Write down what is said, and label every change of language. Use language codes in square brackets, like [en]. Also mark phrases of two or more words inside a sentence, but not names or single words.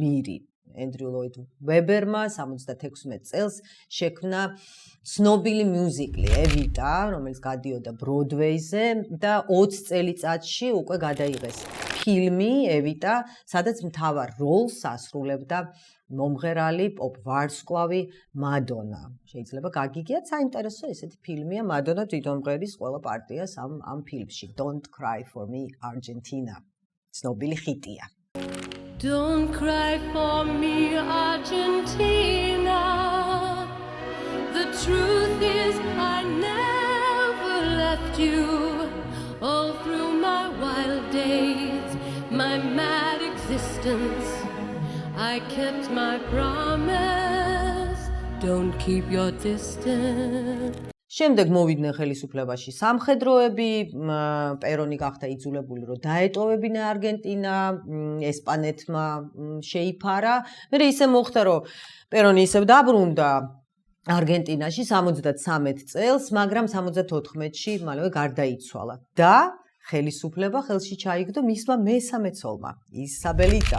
[ka] ენდრიუ ლოიდ ვებერმა 76 წელს შექმნა ცნობილი მიუზიკლი ევიტა, რომელიც გადიოდა ბროდვეიზე და 20 წელიწადში უკვე გადაიღეს ფილმი ევიტა, სადაც მთავარ როლს ასრულებდა მომღერალი პოპ ვარსკვლავი მადონა. შეიძლება გაგიგიათ, საინტერესო ესეთი ფილმია, მადონა თვითონღერის ყველა პარტიას ამ ფილმში. [en] Don't cry for me Argentina. [ka] ცნობილი ხიტია. [en] Don't cry for me, Argentina. The truth is I never left you. All through my wild days, my mad existence, I kept my promise. Don't keep your distance. [ka] შემდეგ მოვიდნენ ხელისუფლებაში სამხედროები, პერონი გახდა იძულებული, რომ დაეტოვებინა არგენტინა, ესპანეთმა შეიფარა. მერე ისე მოხდა, რომ პერონი ისევ დაბრუნდა არგენტინაში 73 წელს, მაგრამ 74-ში მალევე გარდაიცვალა და ხელისუფლება ხელში ჩაიგდო მისმა მესამე ცოლმა, ისაბელიტამ.